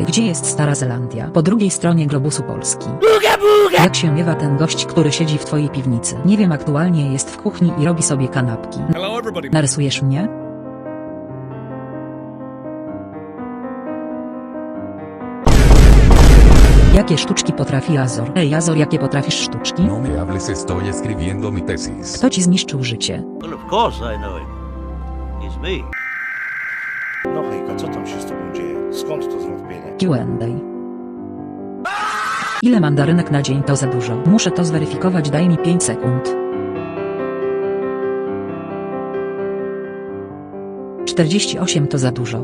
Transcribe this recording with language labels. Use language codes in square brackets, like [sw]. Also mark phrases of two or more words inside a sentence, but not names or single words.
[pl] Gdzie jest Stara Zelandia? Po drugiej stronie globusu Polski. Jak się miewa ten gość, który siedzi w twojej piwnicy? Nie wiem, aktualnie jest w kuchni i robi sobie kanapki. Narysujesz mnie? Jak Jakie sztuczki potrafi Azor? Ej Azor, jakie potrafisz sztuczki? [es] No me hables, estoy escribiendo mi tesis. [pl] Kto ci zniszczył życie? [en] Well, of course I know him. It's me. [pl] No hejka, co tam się z tobą dzieje? Skąd to zwątpienie? Q&A. Ile mandarynek na dzień to za dużo? Muszę to zweryfikować, daj mi 5 sekund. 48 to za dużo.